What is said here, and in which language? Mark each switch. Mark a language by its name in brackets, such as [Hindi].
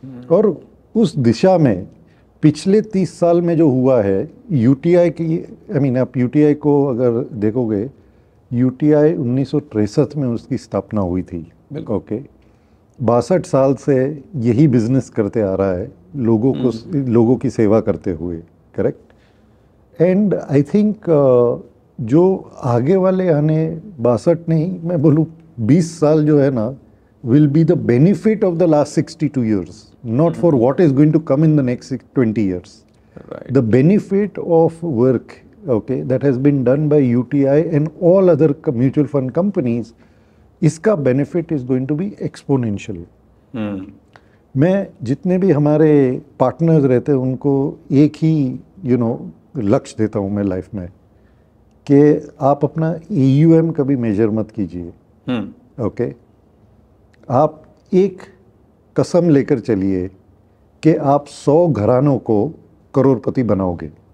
[Hindi] और उस दिशा में पिछले 30 साल में जो हुआ है, यूटीआई की, आप यूटीआई को अगर देखोगे, यूटीआई 1963 में उसकी स्थापना हुई थी. ओके, 62 साल से यही बिजनेस करते आ रहा है, लोगों की सेवा करते हुए. [English] Correct. And I think [Hindi] जो आगे वाले आने 62 नहीं, मैं बोलूँ 20 साल जो है ना, [English] will be the benefit of the last 62 years, not for what is going to come in the next 20 years. Right. The benefit of work, okay, that has been done by UTI and all other mutual fund companies, [Hindi] इसका [English] benefit is going to be exponential. [Hindi] मैं जितने भी हमारे partners रहते हैं उनको एक ही लक्ष्य देता हूँ मैं लाइफ में, कि आप अपना AUM कभी मेजर मत कीजिए. ओके, आप एक कसम लेकर चलिए कि आप 100 घरानों को करोड़पति बनाओगे.